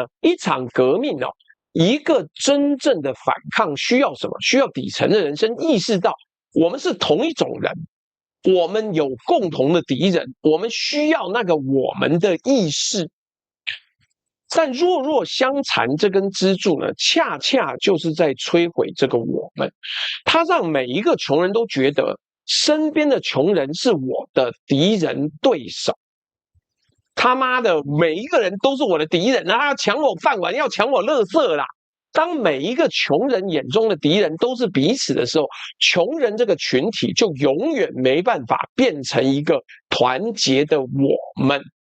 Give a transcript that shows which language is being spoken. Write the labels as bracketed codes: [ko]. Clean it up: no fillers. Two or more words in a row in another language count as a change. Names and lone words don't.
[zh] 一場革命一個真正的反抗需要什麼？需要底層的人生意識到，我們是同一種人，我們有共同的敵人，我們需要那個我們的意識。但弱肉相殘這根支柱呢，恰恰就是在摧毀這個我們。它讓每一個窮人都覺得身邊的窮人是我的敵人對手。他媽的，每一個人都是我的敵人啊！要搶我飯碗，要搶我垃圾啦！當每一個窮人眼中的敵人都是彼此的時候，窮人這個群體就永遠沒辦法變成一個團結的我們。